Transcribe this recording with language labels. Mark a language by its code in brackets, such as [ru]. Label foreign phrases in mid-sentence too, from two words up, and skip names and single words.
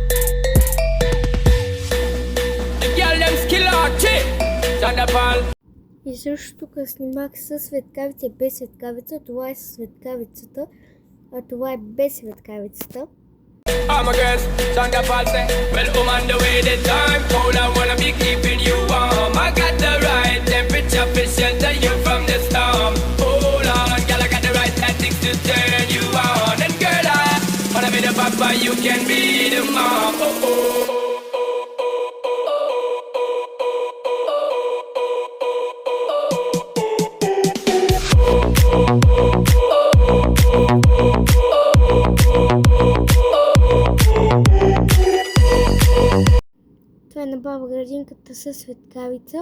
[en] The girl them skill out shit. Thunderball. [bg] И също тук снимах с светкавица и без светкавица. Това е с светкавицата, а това е без светкавицата. [en] All my girls, stand up and say, well, on the way the time cold, I wanna be keeping you warm. I got the right temperature to shelter you from the storm. Hold on, girl, I got the right tactics to turn you on. And girl, I wanna be the papa, you can be the mom. Oh, oh. [bg] Това е на баба градинката със светкавица.